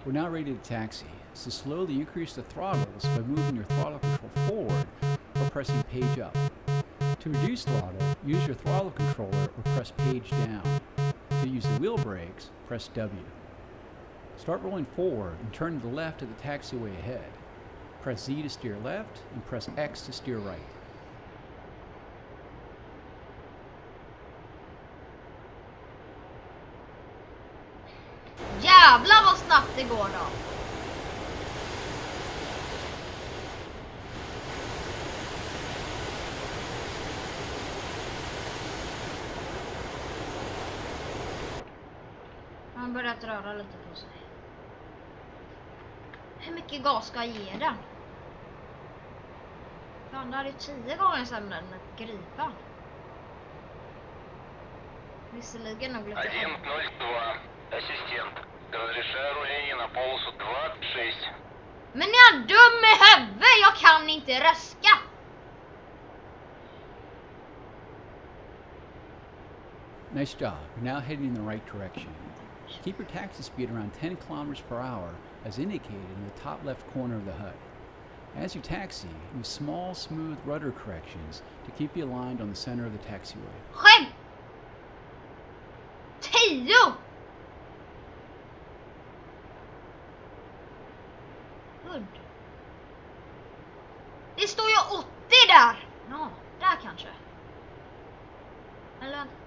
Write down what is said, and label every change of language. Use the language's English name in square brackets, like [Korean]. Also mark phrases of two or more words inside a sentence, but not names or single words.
[English] We're now ready to taxi, so slowly increase the throttles by moving your throttle control forward or pressing page up. To reduce throttle, use your throttle controller or press page down. To use the wheel brakes, press W. Start rolling forward and turn to the left of the taxiway ahead. Press Z to steer left and press X to steer right. [Swedish] Jävlar vad snabbt det går då. Han börjat röra lite på sig. Hur mycket gas ska jag ge den? Fan, det är 10 gånger sämre än ett gripa. Visserligen nog lite... 102. [Russian] Ассистент. Разрешаю руление на полосу 26. [Swedish] Men jag är dum i huvudet! Jag kan inte röska! [English] Nice job. You're now heading in the right direction. Keep your taxi speed around 10 kilometers per hour as indicated in the top left corner of the HUD. As you taxi, use small, smooth rudder corrections to keep you aligned on the center of the taxiway. [Swedish] Skämt! 10! Hud. Det står ju 80 där! Ja, där kanske. Eller...